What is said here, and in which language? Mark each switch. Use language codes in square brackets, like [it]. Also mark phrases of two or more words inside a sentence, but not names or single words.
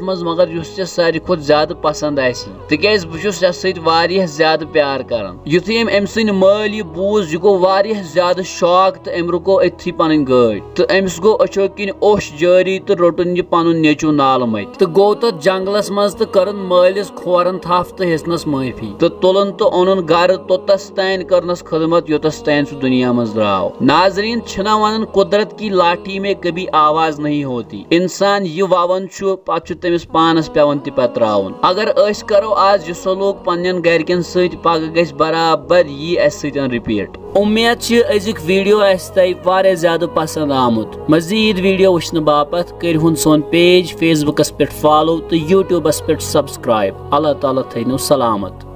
[ks] منٛز مگر یُس ژےٚ ساروی کھۄتہٕ زیادٕ پسنٛد آسی تِکیازِ بہٕ چھُس ژےٚ سۭتۍ واریاہ زیادٕ پیار کران یُتھُے أمۍ سٕنٛدۍ مٲلۍ یہِ بوٗز یہِ گوٚو واریاہ زیادٕ شاک تہٕ أمۍ رُکو أتتھٕے پنٕنۍ گٲڑۍ تہٕ أمِس گوٚو أچھو کِنۍ اوٚش جٲری تہٕ روٚٹُن یہِ پنُن نیٚچوٗ نالہٕ مٔتۍ تہٕ گوٚو تتھ جنگلس منٛز تہٕ کٔرٕن مٲلِس کھورن تھپھ تہٕ ہیٚژنس معٲفی تہٕ تُلُن تہٕ اوٚنُن گرٕ توٚتس تانۍ کٔرنس خدمت یوٚتس تانۍ سُہ دُنیا منٛز درٛاو ناظریٖن چھِنا ونان [ur] قُدرت کی لاٹھی میں کبھی آواز نہیں ہوتی [ks] انسان یہِ ووان چھُ پتہٕ چھُ تٔمِس پانس پیوان تہِ پتراوُن اگر أسۍ کرو آز یہِ سلوٗک پننٮ۪ن گرِکٮ۪ن سۭتۍ پگہہ گژھِ برابر یی اسہِ سۭتۍ رِپیٖٹ اُمید چھِ أزیُک ویٖڈیو آسہِ تۄہہِ واریاہ زیادٕ پسنٛد آمُت مزیٖد ویٖڈیو وٕچھنہٕ باپتھ کٔرۍہُن سون پیج فیس بُکس پٮ۪ٹھ فالو تہٕ یوٗٹیوٗبس پٮ۪ٹھ سبسکرایب اللہ تعالیٰ تھٲینو سلامت